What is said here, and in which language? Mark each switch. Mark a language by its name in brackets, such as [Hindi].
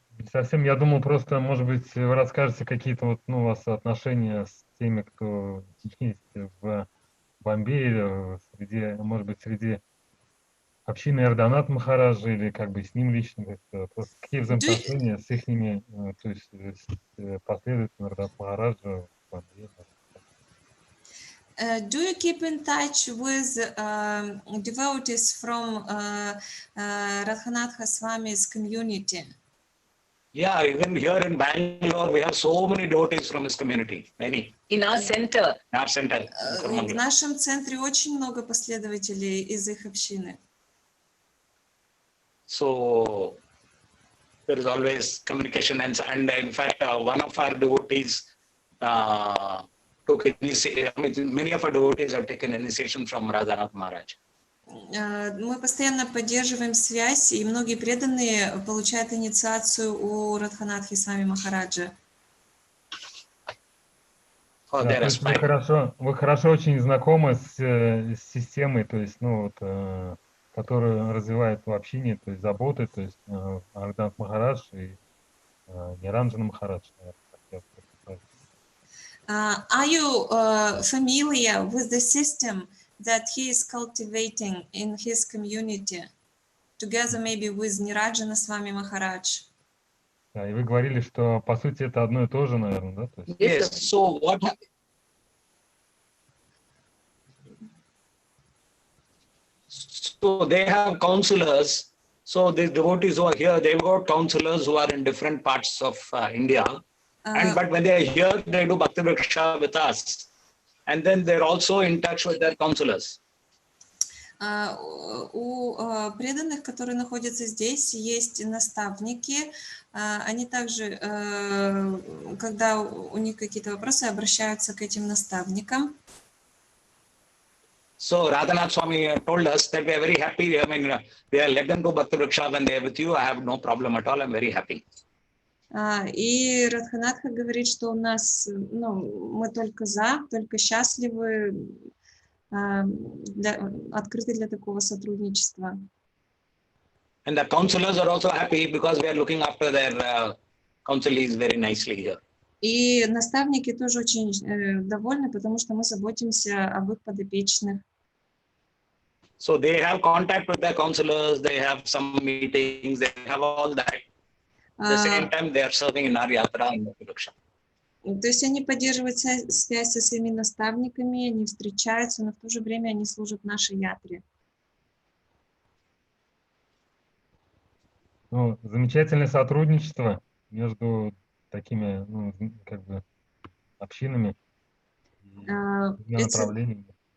[Russian] Совсем, я думал, просто, может быть, вы расскажете какие-то вот, у вас отношения с теми, кто есть в Бомбее, может быть, среди общины Ардоната Махараджа или как бы с ним лично, просто какие взаимоотношения с ихними, то есть с последователями Ардоната Махараджа в Бомбее? [English] Do you keep in touch with devotees from Radhanath Swami's community? Yeah, even here in Bangalore, we have so many devotees from his community. Many. In our center. In our center. [Russian] В нашем центре очень много последователей из их общины. [English] So there is always communication, and in fact, one of our devotees took initiation. I mean, many of our devotees have taken initiation from Radhanath Maharaj. [Russian] Мы постоянно поддерживаем связь, и многие преданные получают инициацию у Радханатхи Свами Махараджа. [English] for [Russian] Да, [English] their [Russian] то есть [English] aspiring. [Russian] вы хорошо очень знакомы с системой, то есть, ну, вот, которую развивает в общине, то есть заботы, то есть Ардханат Махарадж и Ниранджана Махарадж, наверное, как я правильно. [English] Are you familiar with the system that he is cultivating in his community, together maybe with Nirajana Swami Maharaj? [Russian] Да, и вы говорили, что по сути это одно и то же, наверное, да? То есть... [English] Yes. So what? So they have counselors. So the devotees who are here, they've got counselors who are in different parts of India. But when they are here, they do Bhakti Vriksha with us. And then they're also in touch with their counselors. [Russian] У преданных, которые находятся здесь, есть наставники. Они также, когда у них какие-то вопросы, обращаются к этим наставникам. [English] So Radhanath Swami told us that we are very happy. I mean, we are let them do Bhakti Vriksha when they are with you. I have no problem at all. I'm very happy. [Russian] И Радханатха говорит, что у нас, ну, мы только счастливы, открыты для такого сотрудничества. [English] And the counselors are also happy because we are looking after their counselees very nicely here. [Russian] И наставники тоже очень довольны, потому что мы заботимся об их подопечных. [English] So they have contact with their counselors, they have some meetings, they have all that. At the same time, they are serving in our yatra and Bhakti Vriksha. [Russian] То есть они поддерживают связь со своими наставниками, они встречаются, но в то же время они служат нашей ятре. Ну, замечательное сотрудничество между такими, ну, как бы, общинами и направлениями.